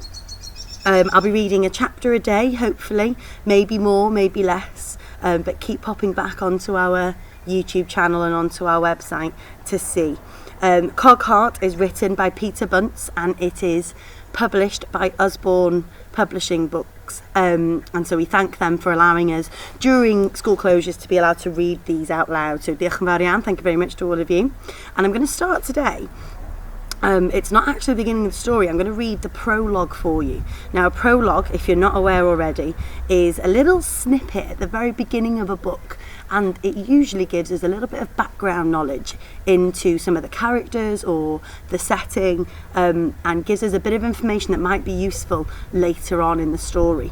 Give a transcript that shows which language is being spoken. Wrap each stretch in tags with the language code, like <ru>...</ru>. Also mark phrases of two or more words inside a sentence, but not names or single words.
<en>I'll be reading a chapter a day, hopefully, maybe more, maybe less, but keep popping back onto our YouTube channel and onto our website to see. Cogheart is written by Peter Bunzl, and it is published by Usborne Publishing Books, and so we thank them for allowing us during school closures to be allowed to read these out loud.</en> <cy>So diolch yn fawr iawn,</cy> <en>thank you very much to all of you. And I'm going to start today. It's not actually the beginning of the story. I'm going to read the prologue for you. Now, a prologue, if you're not aware already, is a little snippet at the very beginning of a book, and it usually gives us a little bit of background knowledge into some of the characters or the setting, and gives us a bit of information that might be useful later on in the story.</en>